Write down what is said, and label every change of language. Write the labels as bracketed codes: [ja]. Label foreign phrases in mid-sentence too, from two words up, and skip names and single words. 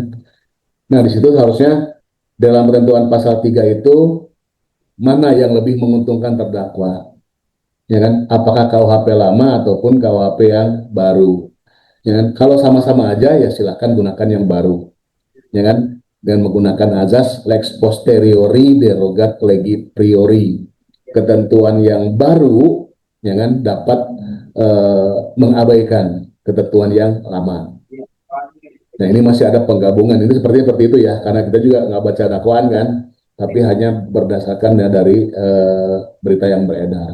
[id] Nah, di situ harusnya dalam penentuan pasal 3 itu mana yang lebih menguntungkan terdakwa, ya kan? Apakah KUHP lama ataupun KUHP yang baru, ya kan? Kalau sama-sama aja ya silakan gunakan yang baru, ya kan? Dan menggunakan azas [la] lex posteriori derogat legi priori, [id] ketentuan yang baru, ya kan, dapat mengabaikan ketentuan yang lama. Nah, ini masih ada penggabungan. Ini seperti itu ya, karena kita juga nggak baca dakwaan kan, tapi hanya berdasarkan ya dari berita yang beredar.